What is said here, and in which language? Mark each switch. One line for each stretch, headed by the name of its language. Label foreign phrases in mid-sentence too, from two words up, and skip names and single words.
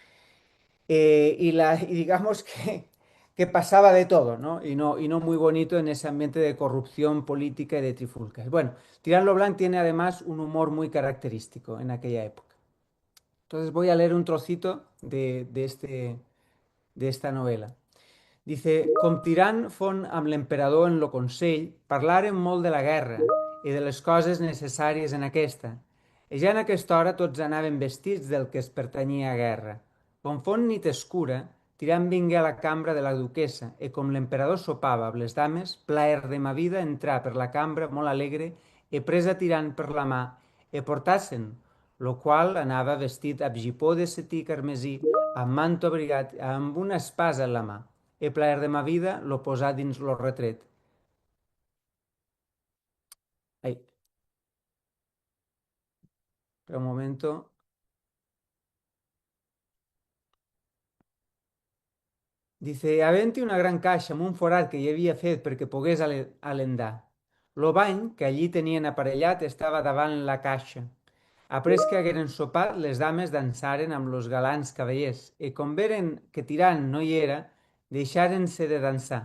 Spanish: Y digamos que pasaba de todo, ¿no? Y no muy bonito en ese ambiente de corrupción política y de trifulcas. Bueno, Tirant lo Blanc tiene además un humor muy característico en aquella época. Entonces voy a leer un trocito de esta novela. Dice:
Catalan: Com Tirant fon amb l'emperador en lo consell, parlaren molt de la guerra i de les coses necessàries en aquesta. I ja en aquesta hora tots anaven vestits del que es pertanyia a guerra. Com font nit escura, Tirant vingué a la cambra de la duquessa, e com l'emperador sopava amb les dames, plaer de ma vida entrar per la cambra molt alegre, e presa Tirant per la mà, e portassen, lo qual anava vestit amb gipó de setí carmesí, amb manto abrigat, amb una espasa en la mà. E plaer de ma vida lo posà dins lo retret.
Spanish: Ai, per un momento. Dice,
Catalan: havent-hi una gran caixa amb un forat que hi havia fet perquè pogués alendar. Lo bany que allí tenien aparellat estava davant la caixa. Après que hagueren sopat, les dames dansaren amb los galants cavallers, i com veren que Tirant no hi era, deixaren-se de dansar.